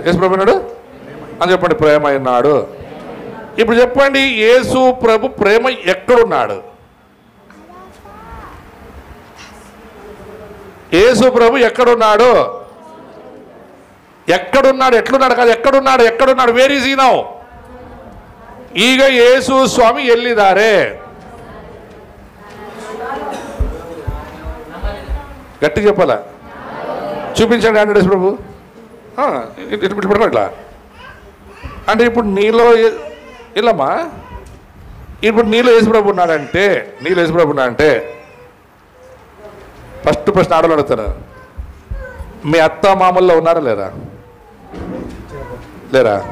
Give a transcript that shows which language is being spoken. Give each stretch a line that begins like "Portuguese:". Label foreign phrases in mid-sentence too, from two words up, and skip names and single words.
Telugu: యేసుప్రభు ఉన్నాడు అని చెప్పండి, ప్రేమ ఉన్నాడు. ఇప్పుడు చెప్పండి, యేసు ప్రభు ప్రేమ ఎక్కడున్నాడు? యేసు ప్రభు ఎక్కడున్నాడు? ఎట్లున్నాడు కాదు, ఎక్కడున్నాడు?
English: where is he now?
Kannada: ಈಗ ಯೇಸು ಸ್ವಾಮಿ ಎಲ್ಲಿದ್ದಾರೆ?
Telugu: గట్టి చెప్పాలా? చూపించండి ఆండ్రస్ ప్రభు. ఇట్లా అంటే ఇప్పుడు నీలో ఇల్లమ్మా, ఇప్పుడు నీలో యేసుప్రభు ఉన్నాడంటే ఫస్ట్ ప్రశ్న ఆడలు అడుగుతాను, మీ అత్త మామల్లో ఉన్నారా లేరా?